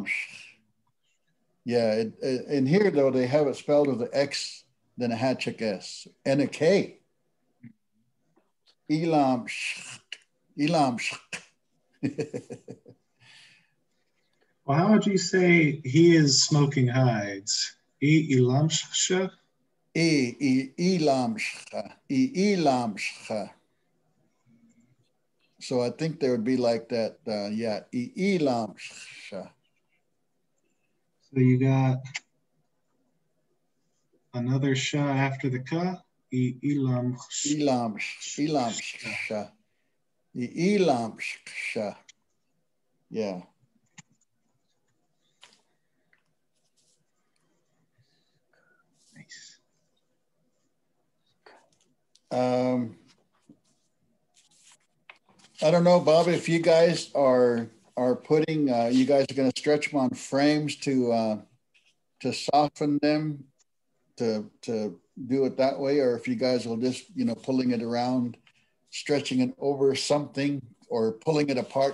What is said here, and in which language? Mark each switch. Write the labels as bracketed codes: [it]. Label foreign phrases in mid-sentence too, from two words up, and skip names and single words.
[en] Yeah, in here though they have it spelled with an X, then a hatchik S and a K. Elam, elam. Well, how would you say he is smoking hides? Elamsha? Elam, elam. So I think there would be like that. Yeah, elam. So you got another sha after the ka. Elam. Elam, elam. Elam. Yeah. Nice. I don't know, Bob, if you guys are putting, you guys are going to stretch them on frames to soften them to do it that way, or if you guys will just, you know, pulling it around, stretching it over something, or pulling it apart.